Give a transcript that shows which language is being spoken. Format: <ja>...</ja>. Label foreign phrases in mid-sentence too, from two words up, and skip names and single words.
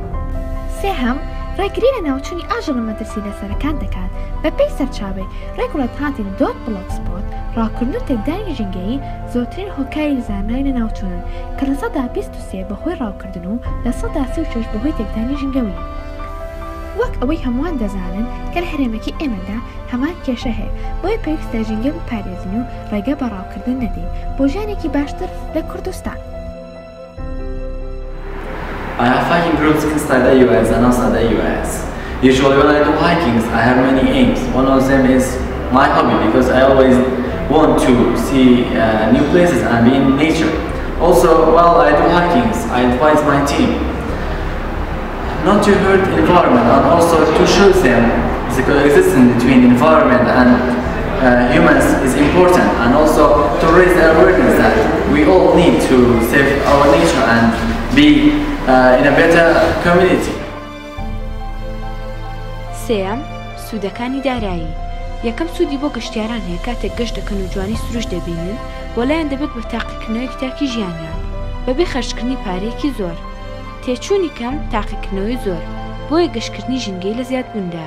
<ckb>سێهەم ڕێگری لە ناوچوونی ئاژەڵە مەترسی لەسەرەکان دەکات بەپێی سەرچاوەی regulatory.blogspot ڕاکردن و تێکدانی ژینگەیی زۆرترین هۆکاری زانای لە ناوچوونن کە لە 23 بەهۆی ڕاوکردن و لە 36 بەهۆی تێکدانی ژینگەوی. وەک ئەوەی هەمووان دەزانن کە لە هەرێمەکی ئێمەدا هەمان کێشە هەیە بۆیە پێویستە ژینگە بپارێزین و ڕێگە بە ڕاوکردن نەدەین بۆ ژیانێکی باشتر لە کوردستان.</ckb> <en>I have hiking groups inside the US and outside the US. Usually when I do hikings, I have many aims. One of them is my hobby because I always want to see new places and be in nature. Also, while I do hikings, I advise my team not to hurt the environment and also to show them the coexistence between environment and humans is important, and also to raise the awareness that we all need to save our nature and be in a better community.</en> <ckb>سێم سوودەکانی دارایی. یەکەم سوودی بۆ گەشتیاران هەیە کاتێک گەشت دەکەن و جوانی سروش دەبینن وەلایەن دەبێت بە تاقیکردنەوەی تاکی ژیانیان بەبێ خەرجکردنی پارەیەکی زۆر. تێچوونی کەم تاقیکردنەوەی زۆر بۆیە گەشتکردنی ژینگەی لە زیادبووندایە.</ckb>